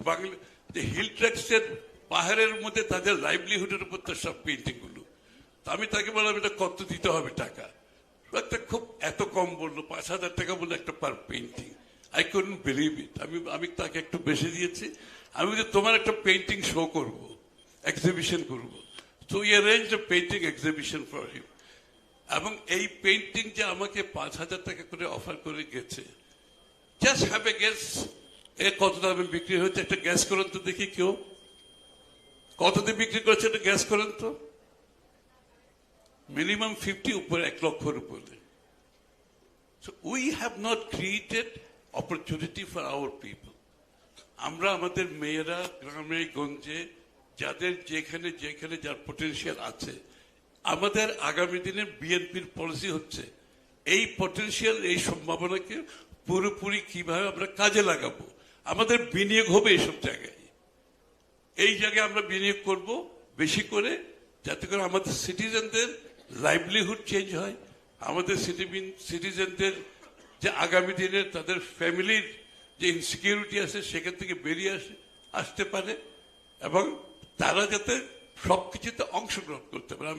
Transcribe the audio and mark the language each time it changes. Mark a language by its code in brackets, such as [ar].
[bn] বাংলা যে হিল ট্র্যাক্সের পাহাড়ের মধ্যে তাদের লাইভলিহুডের উপর তার সব পেইন্টিং গুলো। তো আমি তাকে বললাম এটা কত দিতে হবে টাকা। একটা খুব এত কম বললো, 5,000 টাকা বললো একটা পার painting. [en] I couldn't believe it. [bn] আমি তাকে একটু বেশি দিয়েছি। আমি বলছি তোমার একটা পেইন্টিং শো করবো, এক্সিবিশন করবো। [en] So we arranged a painting exhibition for him. [bn] এবং এই পেইন্টিং যে আমাকে 5,000 টাকা করে অফার করে গেছে, [en] just have a guess [bn] এ কত দামে বিক্রি হচ্ছে। একটা গ্যাস করেন তো দেখি, কেউ কত দিয়ে বিক্রি করছে একটা গ্যাস করেন তো। মিনিমাম 50 উপরে, 1 লক্ষের উপরে। [en] So we have not created opportunity for our people. [bn] আমরা আমাদের মেয়েরা গ্রামে গঞ্জে যাদের যেখানে যেখানে যার পটেনশিয়াল আছে, আমাদের আগামী দিনে বিএনপির পলিসি হচ্ছে এই পটেনশিয়াল, এই সম্ভাবনাকে পুরোপুরি কিভাবে আমরা কাজে লাগাবো। আমাদের বিনিয়োগ হবে এইসব জায়গায়। এই জায়গায় আমরা বিনিয়োগ করব বেশি করে, যাতে করে আমাদের সিটিজেনদের লাইভলিহুড চেঞ্জ হয়, আমাদের সিটিজেনদের যে আগামী দিনে তাদের ফ্যামিলির যে ইনসিকিউরিটি আছে সেখান থেকে বেরিয়ে আসতে পারে, এবং তারা যাতে সবকিছুতে অংশগ্রহণ করতে পারে।